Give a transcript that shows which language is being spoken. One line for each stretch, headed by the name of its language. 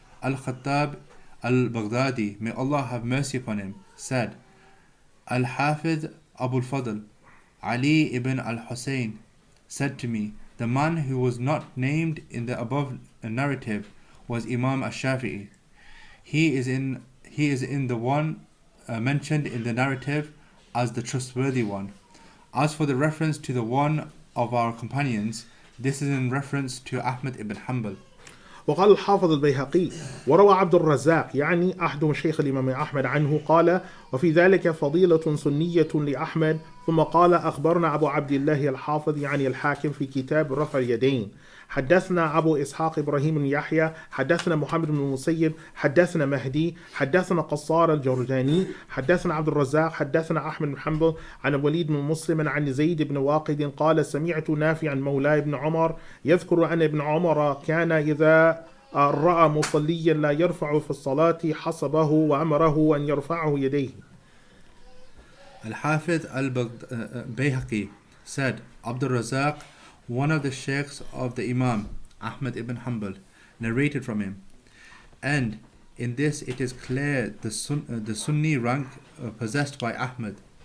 English: Al-Khattab al-Baghdadi, may Allah have mercy upon him, said, Al-Hafiz Abu al-Fadl, Ali ibn al-Hussein, said to me, the man who was not named in the above narrative was Imam Ash-Shafi'i. He is in the one mentioned in the narrative as the trustworthy one. As for the reference to the one of our companions, this is in reference to Ahmad ibn Hanbal.
Arabic: وقال الحافظ البيهقي وروى عبد الرزاق يعني أحد مشايخ الإمام أحمد عنه قال وفي ذلك فضيلة سنية لأحمد ثم قال أخبرنا أبو عبد الله الحافظ يعني الحاكم في كتاب رفع اليدين حدثنا أبو إسحاق إبراهيم بن يحيى حدثنا محمد بن المسيب حدثنا مهدي حدثنا قصار الجرجاني حدثنا عبد الرزاق حدثنا أحمد بن حنبل عن الوليد بن مسلم عن زيد بن واقد قال سمعت نافعا مولى ابن عمر يذكر أن ابن عمر كان إذا رأى مصليا لا يرفع في الصلاة حسبه وأمره أن يرفعه يديه.
English: Al-Hafiz al-Bayhaqi said, Abdul Razak, one of the sheikhs of the Imam, Ahmad ibn Hanbal, narrated from him. And in this it is clear the Sunni rank possessed by Ahmad.